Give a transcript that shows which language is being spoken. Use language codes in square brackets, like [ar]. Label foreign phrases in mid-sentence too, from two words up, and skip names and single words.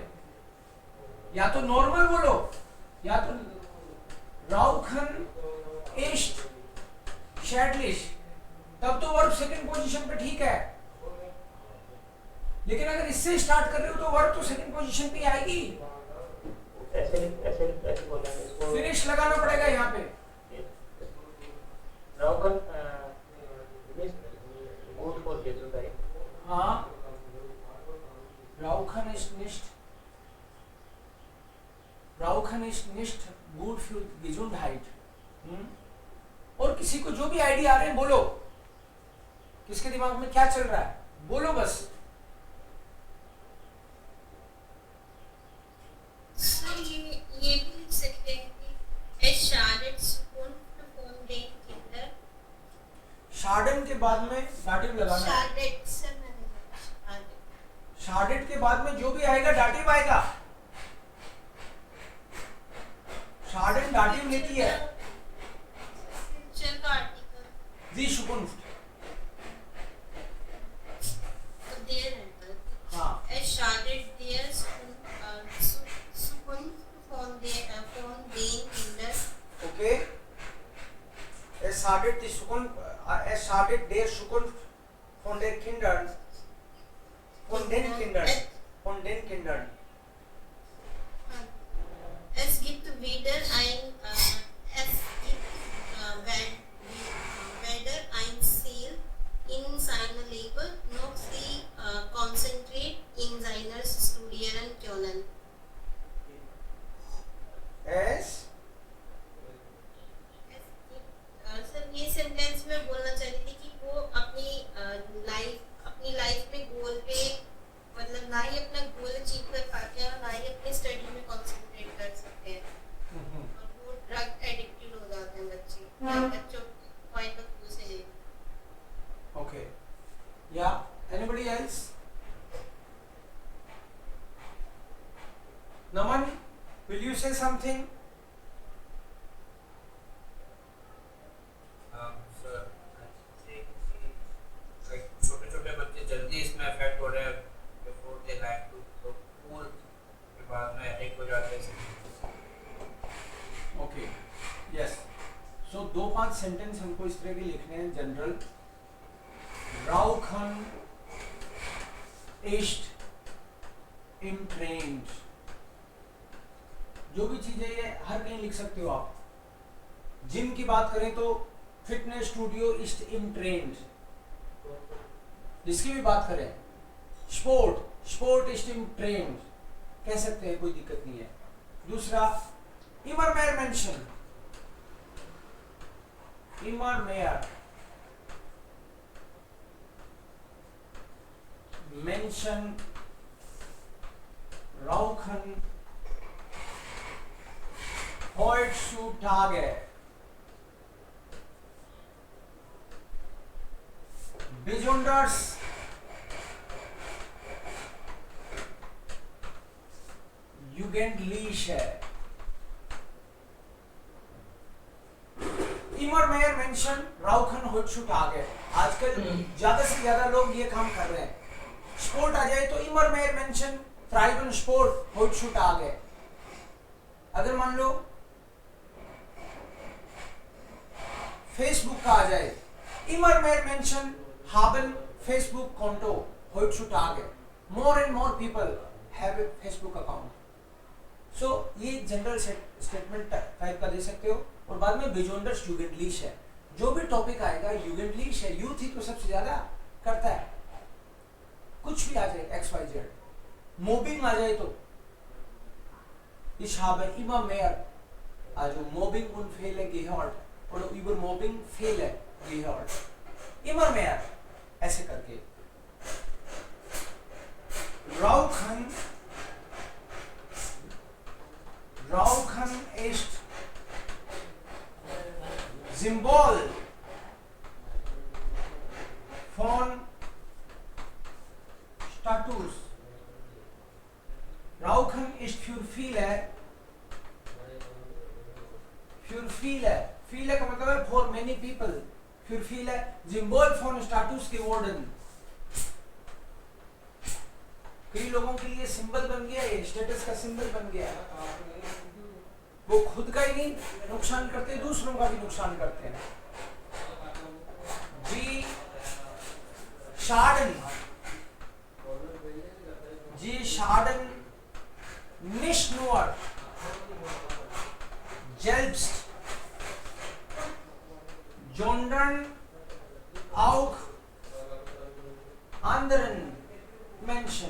[hi] या तो नॉर्मल बोलो, या तो [de] Rauchen ist schädlich, [hi] तब तो वर्ब [en] second position [hi] पे ठीक है। लेकिन अगर इससे स्टार्ट कर रहे हो तो वर्ब तो [en] second position [hi] पे आएगी। ऐसे बोलेंगे इसको, फिनिश लगाना पड़ेगा यहाँ पे। [de] Rauchen ist gut for Gesundheit. हाँ, Rauchen ist nicht gut für Gesundheit। [hi] और किसी को जो भी आइडिया आ रहे हैं बोलो, किसके दिमाग में क्या चल रहा है बोलो बस। ये भी लिख सकते हैं कि [de] es schadet Zukunft von den Kindern। [hi] शार्डन के बाद में डाटिव लगाना है। schadet से मैंने शार्डेट के बाद में जो भी आएगा डाटिव आएगा। शार्डन डाटिव लेती है। फ्यूचर का आर्टिकल [de] दी Zukunft। [hi] तो देर है। हाँ, [de] es schadet der Zukunft von den Kindern। [en] okay। [de] Es schadet der Zukunft von den Kindern। von den Kindern। Es gibt weder ein Ziel in seiner Leben noch sie konzentriert in seiner Studieren können. [hi] सर ये सेंटेंस में बोलना चाह रही थी कि वो अपनी लाइफ में गोल पे मतलब ना ही अपना [en] goal achieve [hi] कर पाते हैं और ना ही अपनी स्टडी में कंसंट्रेट कर सकते हैं और वो [en] drug addicted [hi] हो जाते हैं बच्चों [en] point of view [hi] से ले [en] Okay. Yeah. Anybody else? Naman, will you say something? [hi] सर छोटे-छोटे बच्चे जल्दी इसमें अफेक्ट हो रहे हैं [en] before they like to [hi] तो स्कूल के बाद में एडिक्ट हो जाते हैं. [en] Okay. Yes. [hi] So 2-5 सेंटेंस हमको इस तरह के लिखने हैं जनरल. [de] Rauchen ist im Trend. [hi] जो भी चीजें ये हर कहीं लिख सकते हो आप. जिम की बात करें तो फिटनेस स्टूडियो [de] ist im Trend. [hi] जिसकी भी बात करें स्पोर्ट [de] ist im Trend [hi] कह सकते हैं, कोई दिक्कत नहीं है. [de] दूसरा immer mehr Menschen. immer mehr Menschen rauchen heutzutage. Besonders jugendliche. immer mehr Menschen rauchen heutzutage. [hi] आजकल ज्यादा से ज्यादा लोग ये काम कर रहे हैं. स्पोर्ट आ जाए तो [de] immer mehr Menschen treiben Sport heutzutage. [hi] अगर मान लो फेसबुक का आ जाए [de] immer mehr Menschen haben Facebook Konto heutzutage. [en] More and more people have a Facebook account. [hi] So ये जनरल स्टेटमेंट टाइप का दे सकते हो. और बाद में [de] besonders jugendlich [hi] है. जो भी टॉपिक आएगा jugendlich है, यूथ ही तो सबसे ज्यादा करता है. कुछ भी आ जाए XYZ. मोबिंग आ जाए तो [de] ich habe immer mehr also Mobbing-Unfälle gehört oder über Mobbing-Fälle gehört. immer mehr [hi] ऐसे करके. [de] Rauchen ist Symbol von Status. Rauchen ist für viele [hi] का मतलब है [en] for many people, [de] für viele Symbol von Status geworden. [hi] कई लोगों के लिए सिंबल बन गया, ये स्टेटस का सिंबल बन गया. वो खुद का ही नहीं नुकसान करते, दूसरों का भी नुकसान करते हैं. [de] जी schaden nicht nur selbst, sondern auch anderen Menschen.